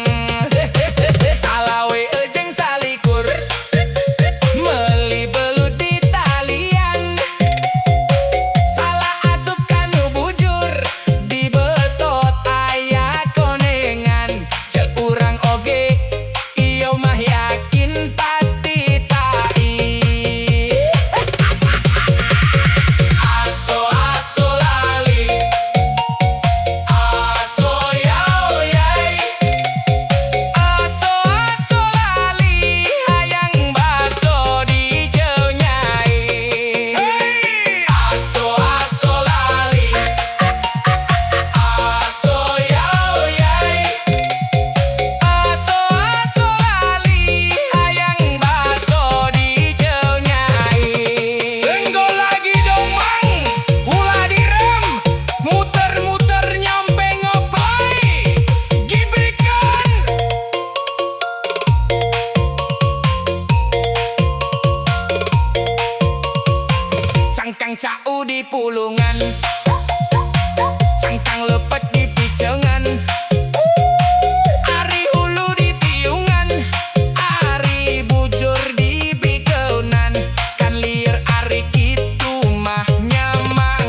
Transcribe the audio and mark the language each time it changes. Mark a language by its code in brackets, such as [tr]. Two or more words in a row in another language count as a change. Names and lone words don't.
[su] Salawe ejeng salikur, meli belut di talian, salah asup kanu bujur, di betot aya konengan. Cek urang oge, iyo mah yakin pasti tai. Aso aso lali, aso yao yai, aso aso lali, hayang baso di jeu nyai. Aso aso lali, aso yao yai, aso aso lali, hayang baso di jeu nyai. [id] Senggol lagi dong [su] mang, ulah direm, muter-muter nyampe ngoplay, gibrikan. Cangkang cau di pulungan, cangkang lepet di picengan, ari hulu di tiungan, ari bujur di bikunan, kan liar ari kitu mah nyamang.